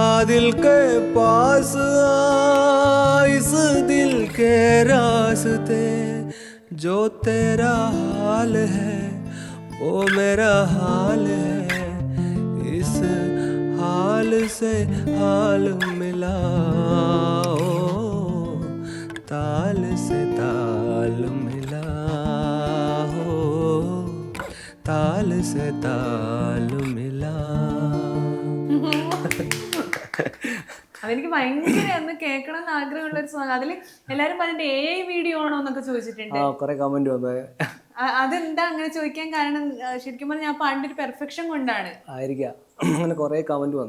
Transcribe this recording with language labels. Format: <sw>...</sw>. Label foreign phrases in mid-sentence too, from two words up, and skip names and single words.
<hi>दिल के पास आ इस दिल के रास्ते, जो तेरा हाल है वो मेरा हाल है, इस हाल से हाल मिलाओ, ताल से ताल मिलाओ, ताल से ताल मिला.</hi> <ml>അതെനിക്ക് ഭയങ്കര ഒന്ന് കേൾക്കണം എന്ന് ആഗ്രഹമുള്ള ഒരു സോങ്. അതിൽ എല്ലാരും പറഞ്ഞിട്ട് വീഡിയോ ആണോ എന്നൊക്കെ ചോദിച്ചിട്ടുണ്ട്. കമന്റ് വന്നു. അതെന്താ അങ്ങനെ ചോദിക്കാൻ കാരണം? ശരിക്കും പറഞ്ഞാൽ ആ പാട്ടിന്റെ ഒരു പെർഫെക്ഷൻ കൊണ്ടാണ് ആയിരിക്കാം. അങ്ങനെ കുറെ കമന്റ് വന്നു.</ml>